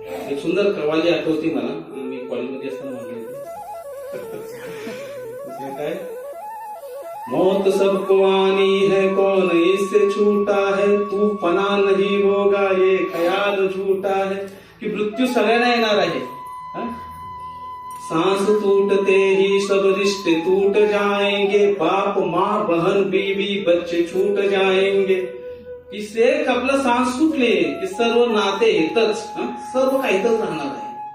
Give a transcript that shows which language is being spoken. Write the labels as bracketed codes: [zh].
[mr] एक सुंदर कवाली आठवती मला, मी कॉलेजमध्ये असताना म्हणली होती. [hi] मौत सबको आनी है, कौन इससे छूटा है, तू फना नहीं होगा ये ख्याल झूठा है, [mr] की मृत्यू सगळ्यांना येणार आहे. [hi] सांस टूटते ही सब रिश्ते टूट जाएंगे, बाप माँ बहन बीवी बच्चे छूट जाएंगे. [mr] की शेख आपलं सांस सुटले की सर्व नाते येतच, सर्व काही इथंच राहणार आहे.